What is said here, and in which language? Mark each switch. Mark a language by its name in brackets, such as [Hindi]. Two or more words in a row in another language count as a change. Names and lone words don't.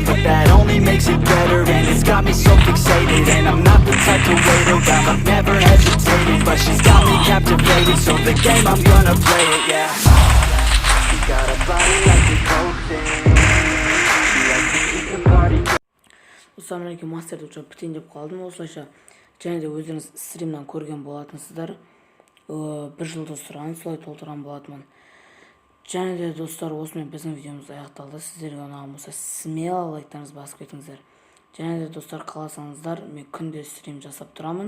[English] But that only makes it better, and it's got me so fixated. And I'm not the type to wait around, I've never hesitated. But she's got me captivated, so the game, I'm gonna play it, yeah. She got a body like a cocaine. She likes to eat the party. [Kazakh] Достар, мінекей мастерді ұшып бітейін деп қалдым осылайша. Және де өздеріңіз стримнан көрген болатынсыздар. Бір жыл достырған, солай толтырған болатынмын. Және де достар, осымен біздің видеомыз аяқталды. Сіздерге ұнаған болса смело лайктарыңызды басып кетіңіздер. Және де достар, қаласаңыздар, мен күнде стрим жасап тұрамын.